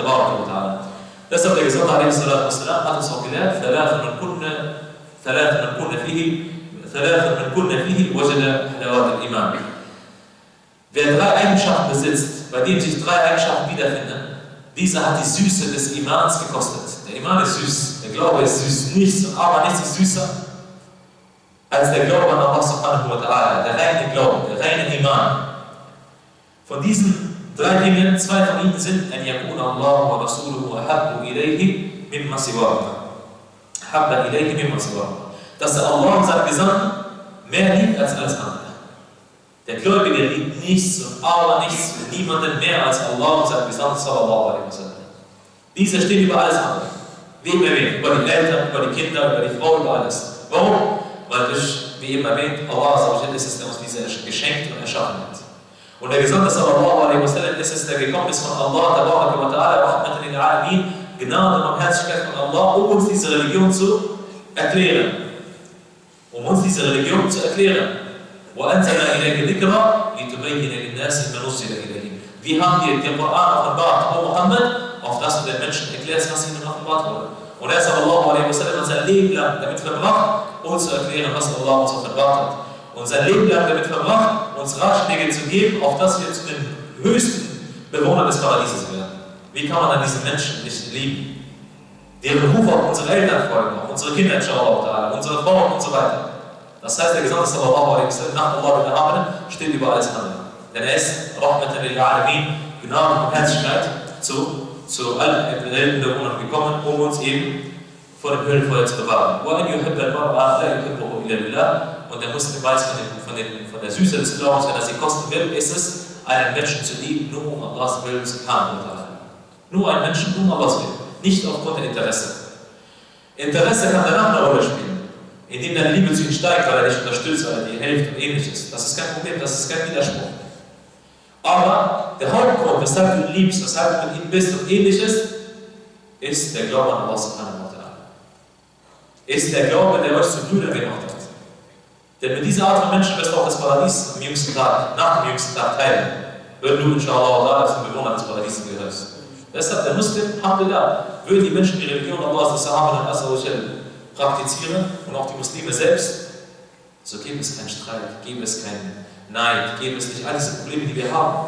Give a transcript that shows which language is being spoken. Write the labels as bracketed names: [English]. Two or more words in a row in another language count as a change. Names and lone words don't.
[German] Deshalb der Gesandte hat uns auch gelehrt, wer drei Eigenschaften besitzt, bei denen sich drei Eigenschaften wiederfinden, dieser hat die Süße des Imans gekostet. Der Iman ist süß, der Glaube ist süß, nichts, aber nichts ist süßer als der Glaube an Allah [Arabic] سبحانه وتعالى, [German] der reine Glaube, der reine Iman. Von diesen drei Dingen, zwei von ihnen sind [Arabic] أن يكون الله ورسوله أحب إليه مما سواه. أحب إليه مما سواه. [German] Dass er Allah und seinen Gesandten mehr liebt als alles andere. Der Gläubige liebt nichts und aber nichts und niemanden mehr als Allah und seinen Gesandten [Arabic] صلى الله عليه وسلم. [German] Diese stehen über alles andere. Wem erwähnt? Über die Eltern, über die Kinder, über die Frau, über alles. Warum? Weil durch, wie eben erwähnt, Allah ist es, der uns diese geschenkt und erschaffen hat. Und der Gesandte [Arabic] صلى الله عليه وسلم [German] ist es, der gekommen ist von Allah, [Arabic] تبارك وتعالى, رحمة للعالمين, [German] Gnade und Barmherzigkeit von Allah, um uns diese Religion zu erklären. Um uns diese Religion zu erklären. [Arabic] وَأَنْزَلْنَا إِلَيْكَ ذِكْرًا لِتُبَيِّنَ لِلنَّاسِ مَا نُزِّلَ إِلَيْهِمْ. [German] Wir haben dir den Koran offenbart, O Muhammad, auf das du den Menschen erklärst, was ihnen offenbart wurde. Und er [Arabic] صلى الله عليه وسلم [German] hat sein Leben lang damit verbracht, uns zu erklären, was Allah uns offenbart hat. Und sein Leben lang damit verbracht, uns Ratschläge zu geben, auf dass wir zu den höchsten Bewohnern des Paradieses werden. Wie kann man dann diese Menschen nicht lieben? Deren Ruf auf unsere Eltern folgen, auf unsere Kinder, inshallah, unsere Frauen und so weiter. Das heißt, der Gesandte [Arabic] صلى الله عليه وسلم [German] nach Allah und der Amene steht über alles andere. Denn er ist [Arabic] رحمة للعالمين, [German] Gnade und Barmherzigkeit zu allen Weltenbewohnern gekommen, um uns eben vor dem Höllenfeuer zu bewahren. Und der Muslim weiß von der Süße des Glaubens, wenn er sie kosten will, ist es, einen Menschen zu lieben, nur um Allahs Willen [Arabic] سبحانه وتعالى. [German] Nur einen Menschen, nur um Allahs Willen. Nicht aufgrund der Interesse. Interesse kann danach eine Rolle spielen. Indem deine Liebe zu ihm steigt, weil er dich unterstützt, weil er dir hilft und ähnliches. Das ist kein Problem, das ist kein Widerspruch. Aber der Hauptgrund, weshalb du ihn liebst, weshalb du mit ihm bist und ähnliches, ist der Glaube an Allah [Arabic] سبحانه وتعالى. [German] Ist der Glaube, der euch zu Brüdern gemacht hat. Denn mit dieser Art von Menschen wirst du auch das Paradies am jüngsten Tag, nach dem jüngsten Tag teilen, wenn du inshallah zum Bewohner des Paradieses gehörst. Deshalb der Muslim, alhamdulillah, würden die Menschen die Religion Allahs des Sahaba und Azza praktizieren und auch die Muslime selbst, so gäbe es keinen Streit, gäbe es keinen Neid, gäbe es nicht all diese Probleme, die wir haben.